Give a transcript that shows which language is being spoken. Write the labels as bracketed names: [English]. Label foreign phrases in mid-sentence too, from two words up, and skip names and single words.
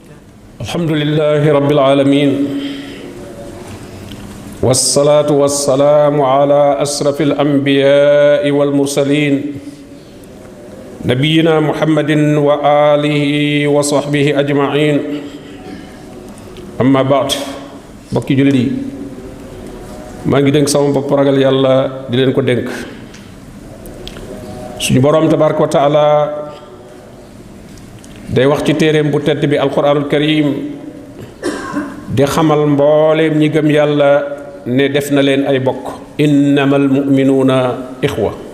[Arabic] الحمد لله رب العالمين والصلاة والسلام على أشرف الأنبياء والمرسلين نبينا محمد وآله وصحبه أجمعين أما بعد [Wolof] bokki jullit yi maa ngi dénk sama bopp ragal yàlla di leen ko dénk suñu boroom [Arabic] تبارك وتعالى [Wolof] day wax ci téeréem bu tedd bi [Arabic] القرآن الكريم [Wolof] di xamal mbooleem ñi gëm yàlla ne def na leen ay bokk [Arabic] إنما المؤمنون إخوة